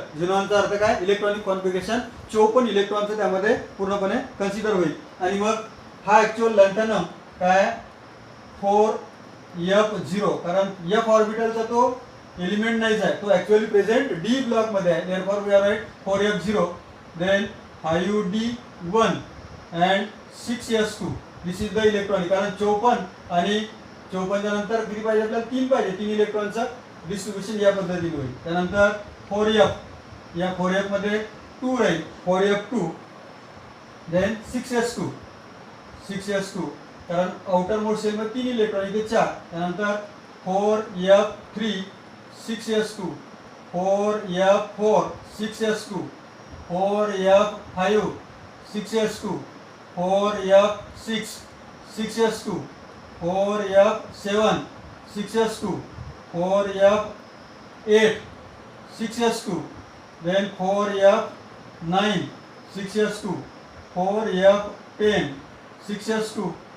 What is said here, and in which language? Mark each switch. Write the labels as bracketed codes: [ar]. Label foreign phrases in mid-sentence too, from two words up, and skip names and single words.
[mr] झेनॉनचा अर्थ काय, [en] electronic configuration [mr] 54 इलेक्ट्रॉनचं त्यामध्ये पूर्णपणे कन्सिडर होईल. आणि मग हा ॲक्च्युअल लॅन्थनम काय 4F0, कारण F ऑर्बिटलचा तो एलिमेंट नाहीच आहे, तो [en] actually present d block [mr] मध्ये आहे. [en] Therefore we are right 4F0, then 5D1 and 6S2. this is the electronic, [mr] कारण 54 आणि 54च्या नंतर किती पाहिजे आपल्याला, 3 पाहिजे. 3 इलेक्ट्रॉनचं डिस्ट्रीब्युशन या पद्धतीने होईल. त्यानंतर 4F, या 4F मध्ये 2 राहील, 4F2, देन 6S2, कारण [en] outer most cell [mr] मध्ये 3 इलेक्ट्रॉन, इथे 4. त्यानंतर 4F3, 6S2, 4F4, 6S2, 4F5, 6S2, 4F6, 6S2, 4F7, 6S2, 4F8, 6S2, then 4F9, 6S2, 4F10, 6S2,